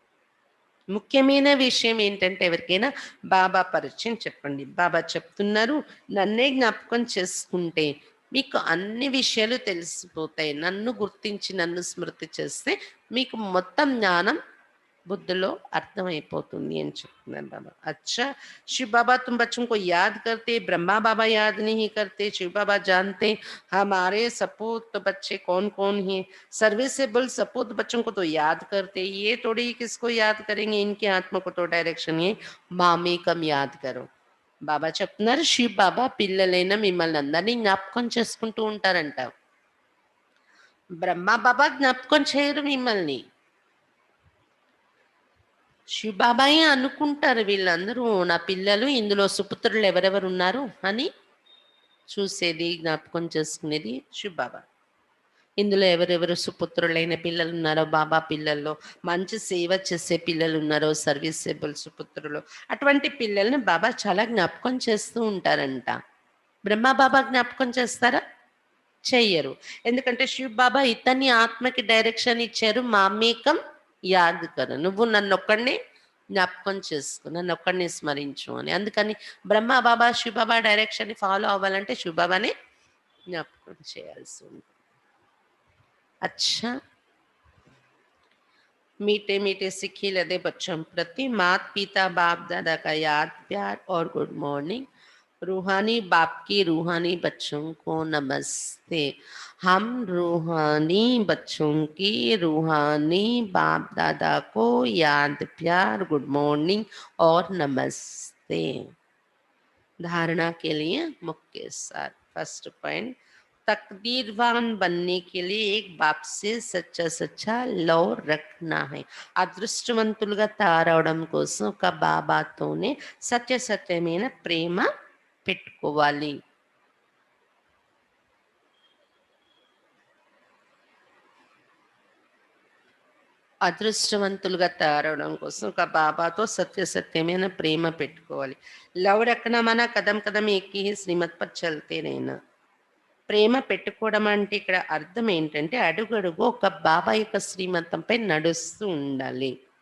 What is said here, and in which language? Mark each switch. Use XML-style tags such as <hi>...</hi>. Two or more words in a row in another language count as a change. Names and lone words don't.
<te>ముఖ్యమైన విషయం ఏంటంటే ఎవరికైనా బాబా పరిచయం చెప్పండి. బాబా చెప్తున్నారు, నన్నే జ్ఞాపకం చేసుకుంటే మీకు అన్ని విషయాలు తెలిసిపోతాయి. నన్ను గుర్తించి నన్ను స్మృతి చేస్తే మీకు మొత్తం జ్ఞానం బుద్ధలో అర్థమైపోతుంది అని చెప్తున్నారు బాబా.</te> <hi>अच्छा शिव बाबा तुम बच्चों को याद करते, ब्रह्मा बाबा याद नहीं करते. शिव बाबा जानते हमारे सपूत बच्चे कौन कौन हैं. सर्विसेबल सपूत बच्चों को तो याद करते, ये थोड़ी किसको याद करेंगे, इनके आत्मा को तो डायरेक्शन है मामेकम् याद करो.</hi> <te>బాబా చెప్తున్నారు, శివ్ బాబా పిల్లలైన మిమ్మల్ని అందరినీ జ్ఞాపకం చేసుకుంటూ ఉంటారంట. బ్రహ్మ బాబా జ్ఞాపకం చేయరు మిమ్మల్ని. శివబాబాయే అనుకుంటారు వీళ్ళందరూ నా పిల్లలు, ఇందులో సుపుత్రులు ఎవరెవరు ఉన్నారు అని చూసేది, జ్ఞాపకం చేసుకునేది శివబాబా. ఇందులో ఎవరెవరు సుపుత్రులైన పిల్లలు ఉన్నారో, బాబా పిల్లల్లో మంచి సేవ చేసే పిల్లలు ఉన్నారో, సర్వీసెబుల్ సుపుత్రులు, అటువంటి పిల్లల్ని బాబా చాలా జ్ఞాపకం చేస్తూ ఉంటారంట. బ్రహ్మ బాబా జ్ఞాపకం చేస్తారా? చెయ్యరు. ఎందుకంటే శివ్ బాబా ఇతన్ని ఆత్మకి డైరెక్షన్ ఇచ్చారు,</te> <hi>मामेकम् याद करु,</hi> <te>నువ్వు నన్ను ఒక్కడిని జ్ఞాపకం చేసుకో, నన్ను ఒక్కడిని స్మరించు అని. అందుకని బ్రహ్మ బాబా శివ్ బాబా</te> <en>direction follow</en> <te>అవ్వాలంటే శివ్ బాబానే జ్ఞాపకం చేయాల్సి ఉంది.</te> <hi>अच्छा मीठे मीठे सिक्के लदे बच्चों प्रति माता पिता बाप दादा का याद प्यार और</hi> <en>good morning.</en> <hi>रूहानी बाप की रूहानी बच्चों को नमस्ते. हम रूहानी बच्चों की रूहानी बाप दादा को याद प्यार</hi> <en>good morning</en> <hi>और नमस्ते. धारणा के लिए मुख्य सार.</hi> <en>first point,</en> <hi>तकदीरवान बनने के लिए एक बाप से सच्चा सच्चा लव रखना है.</hi> <te>అదృష్టవంతులుగా తయారవడం కోసం ఒక బాబాతోనే సత్య సత్యమైన ప్రేమ పెట్టుకోవాలి. అదృష్టవంతులుగా తయారవడం కోసం ఒక బాబాతో సత్యమైన ప్రేమ పెట్టుకోవాలి.</te> <hi>लव रखना मन कदम कदम एकी श्रीमत पर चलते रहना.</hi> <te>ప్రేమ పెట్టుకోవడం అంటే ఇక్కడ అర్థం ఏంటంటే అడుగడుగు ఒక బాబా యొక్క శ్రీమతంపై నడుస్తూ ఉండాలి.</te>